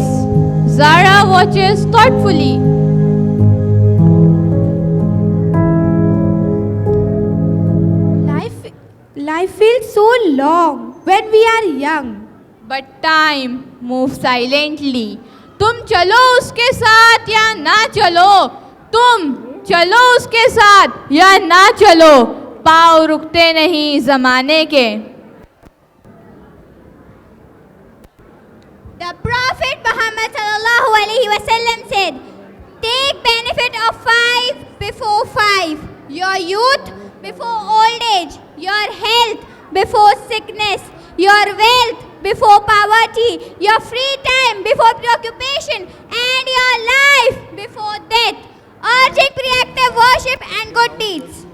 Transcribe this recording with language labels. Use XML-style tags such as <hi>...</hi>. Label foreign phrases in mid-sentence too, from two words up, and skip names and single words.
<en>Zara watches thoughtfully. Life feels so long when we are young. But time moves silently.</en> <hi>तुम चलो उसके साथ या ना चलो, तुम चलो उसके साथ या ना चलो, पाँव रुकते नहीं ज़माने के.</hi> <en>The Prophet Muhammad</en> <ar>صلى الله عليه وسلم</ar> <en>said, "Take benefit of 5 before 5. Your youth before old age, your health before sickness, your wealth before poverty, your free time before preoccupation, and your life before death, urging preactive worship and good deeds."</en>